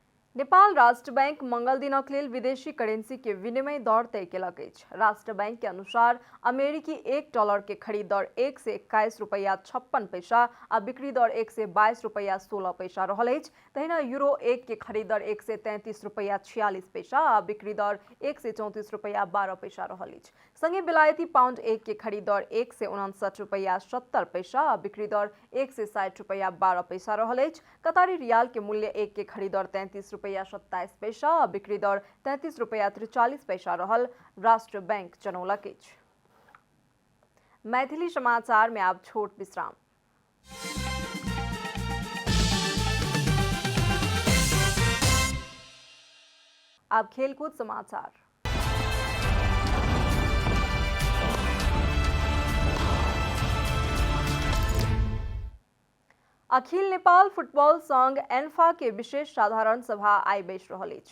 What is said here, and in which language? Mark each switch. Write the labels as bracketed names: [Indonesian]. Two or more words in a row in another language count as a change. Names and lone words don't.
[Maithili] नेपाल राष्ट्र बैंक मंगल दिनक लेल विदेशी करेंसी के विनिमय दर तय केलक अछि। राष्ट्र बैंक के अनुसार अमेरिकी $1 के खरीद दर 1 से 21 रुपया 56 पैसा आ बिक्री दर 1 से 22 रुपया 16 पैसा रहल अछि। तहिना यूरो 1 के खरीद दर 1 से 33 रुपया 46 पैसा आ बिक्री दर 1 से 34 रुपया 12 पैसा रहल अछि। संगे बेलायती पाउंड 1 के खरीद दर 1 से 59 रुपया 70 पैसा आ बिक्री दर 1 से 60 रुपया 12 पैसा रहल अछि। कतारी रियाल के मूल्य 1 के खरीद दर 33 रुपया 27 पैसा आ बिक्री दर 33 रुपया 43 पैसा रहल राष्ट्र बैंक जनौलक अछि। मैथिली समाचार में आप छोट विश्राम। अब खेलकूद समाचार। अखिल नेपाल फुटबॉल संघ एन्फा के विशेष साधारण सभा आई बैस रहल अछि।